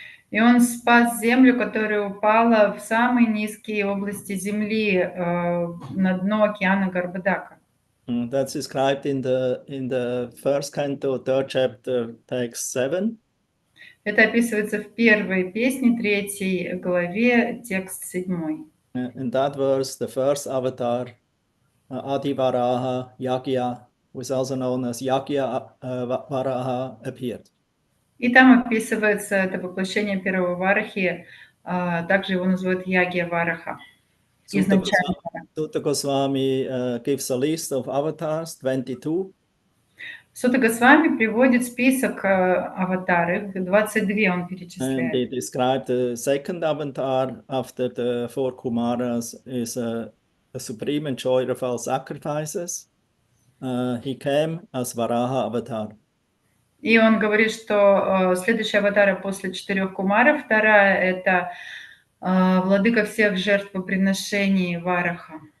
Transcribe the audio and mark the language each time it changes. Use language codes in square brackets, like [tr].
[ru] И он спас землю, которая упала в самые низкие области земли, на дно океана Гарбадака. [en] That's described in the first canto, third chapter, text 7. [ru] Это описывается в первой песне, 3 главе, текст 7. [en] In that verse, the first avatar, Adivaraha Yagya, who is also known as Yagya Varaha, appeared. [ru] И там описывается это воплощение первого Варахи, также его называют Ягья Вараха. [en] Suta Goswami gives a list of avatars, 22. [ru] Сута Госвами приводит список аватаров, 22 он [en] And [ru] перечисляет. [en] they describe the second avatar after the 4 Kumaras is a supreme enjoyer of all sacrifices. He came as Varaha avatar. [ru] И он говорит, что следующая аватара после 4 Кумаров, вторая — это владыка всех жертвоприношений Вараха.